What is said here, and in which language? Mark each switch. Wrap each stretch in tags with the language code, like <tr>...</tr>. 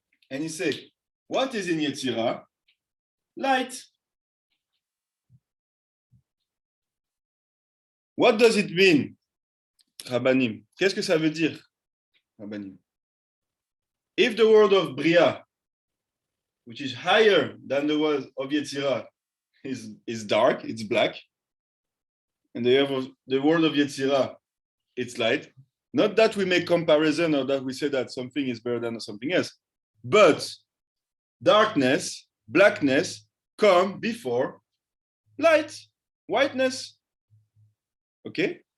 <en>And he say, what is in Yetzira? Light. What does it mean, Rabbanim?</en> <fr>Qu'est-ce que ça veut dire, Rabbanim?</fr> <en>If the word of Bria, which is higher than the word of Yetzira, is dark, it's black, and the word of Yetzira, it's light. Not that we make comparison or that we say that something is better than something else, but darkness, blackness come before light, whiteness. Okay?</en>